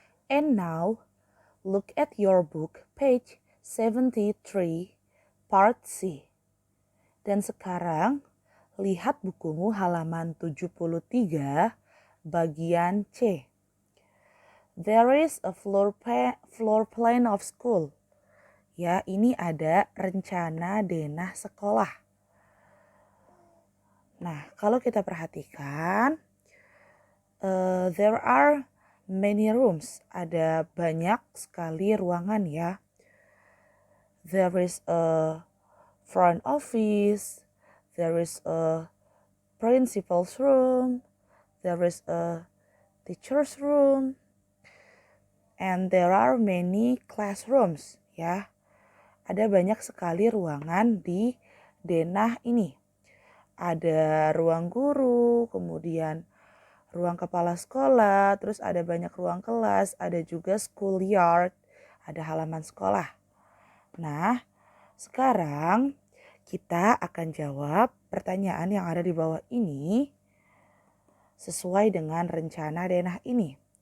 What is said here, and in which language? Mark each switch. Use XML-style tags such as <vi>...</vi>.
<en>And now, look at your book, page 73, part C.</en> <id>Dan sekarang, lihat bukumu halaman 73, bagian C.</id> <en>There is a floor plan of school.</en> <id>Ya, ini ada rencana denah sekolah. Nah, kalau kita perhatikan,</id> <en>there are many rooms.</en> <id>Ada banyak sekali ruangan ya.</id> <en>There is a front office. There is a principal's room. There is a teacher's room. And there are many classrooms, ya.</en> <id>Ada banyak sekali ruangan di denah ini. Ada ruang guru, kemudian ruang kepala sekolah, terus ada banyak ruang kelas, ada juga schoolyard, ada halaman sekolah. Nah, sekarang kita akan jawab pertanyaan yang ada di bawah ini sesuai dengan rencana denah ini.</id>